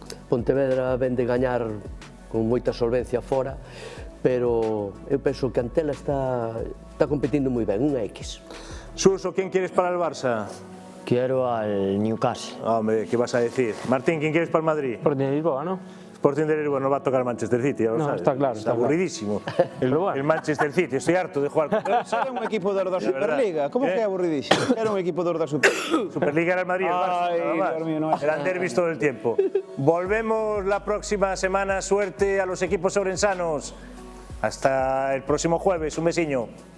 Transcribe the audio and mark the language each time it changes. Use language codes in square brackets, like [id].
[gl] Pontevedra ven de gañar con moita solvencia fora, pero eu penso que Antela está competindo moi ben, unha X. [es] Suso, ¿quién quieres para el Barça? Quiero al Newcastle. Hombre, ¿qué vas a decir? Martín, ¿quién quieres para el Madrid? Sporting de Lisboa, ¿no? Sporting de Lisboa no va a tocar Manchester City, ya lo No, sabes. está claro, Está está claro. aburridísimo. Pero bueno. El Manchester City, estoy harto de jugar. [gl] Era un equipo da Superliga, como que é aburridísimo? Era un equipo da Superliga. [es] Superliga era el Madrid, el Barça, Ay, nada más. Dios mío, no. Eran derbis todo el tiempo. Volvemos la próxima semana. Suerte a los equipos ourensanos. Hasta el próximo jueves. Un besiño.